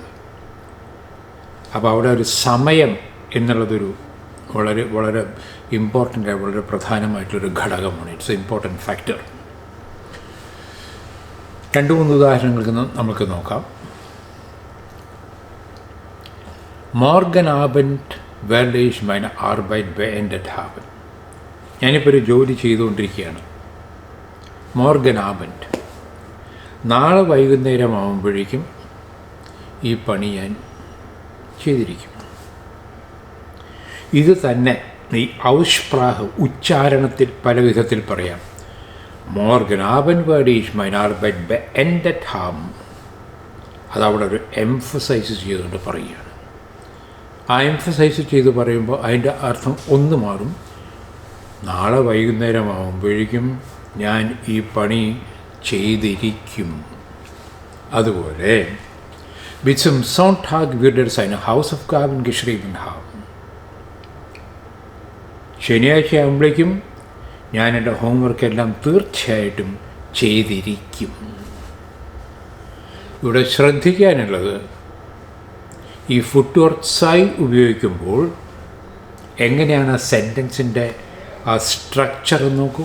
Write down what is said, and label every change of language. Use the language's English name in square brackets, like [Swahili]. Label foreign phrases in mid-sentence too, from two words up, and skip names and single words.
[Malayalam] അപ്പോൾ അവിടെ ഒരു സമയം എന്നുള്ളതൊരു വളരെ വളരെ ഇമ്പോർട്ടൻ്റ്, വളരെ പ്രധാനമായിട്ടുള്ളൊരു ഘടകമാണ്. [English] It's a important factor. [Malayalam] 2-3 ഉദാഹരണങ്ങൾക്ക് നമുക്ക് നോക്കാം. [German] Morgen Abend werd ich meine Arbeit beendet haben. [Malayalam] ഞാനിപ്പോൾ ഒരു ജോലി ചെയ്തുകൊണ്ടിരിക്കുകയാണ്. [German] Morgen Abend, [Malayalam] നാളെ വൈകുന്നേരം ആകുമ്പോഴേക്കും ഈ പണി ഞാൻ ചെയ്തിരിക്കും. ഇത് തന്നെ ഈ ഔസ്പ്രാഹ് ഉച്ചാരണത്തിൽ പല വിധത്തിൽ പറയാം. [German] Morgen Abend werd ich meine Arbeit beendet haben. [Malayalam] അതവിടെ ഒരു എംഫസൈസ് ചെയ്തുകൊണ്ട് പറയുകയാണ്. ആ എംഫസൈസ് ചെയ്ത് പറയുമ്പോൾ അതിൻ്റെ അർത്ഥം ഒന്ന് മാറും. നാളെ വൈകുന്നേരം ആകുമ്പോഴേക്കും ഞാൻ ഈ പണി ചെയ്തിരിക്കും. [German] അതുപോലെ bis zum Sonntag wird seine Hausaufgaben geschrieben haben. [Malayalam] ശനിയാഴ്ച ആകുമ്പോഴേക്കും ഞാൻ എൻ്റെ ഹോംവർക്കെല്ലാം തീർച്ചയായിട്ടും ചെയ്തിരിക്കും. ഇവിടെ ശ്രദ്ധിക്കാനുള്ളത്, ഈ [German] Futur zwei [Malayalam] ഉപയോഗിക്കുമ്പോൾ എങ്ങനെയാണ് ആ സെൻറ്റൻസിൻ്റെ ആ സ്ട്രക്ചർ നോക്കൂ.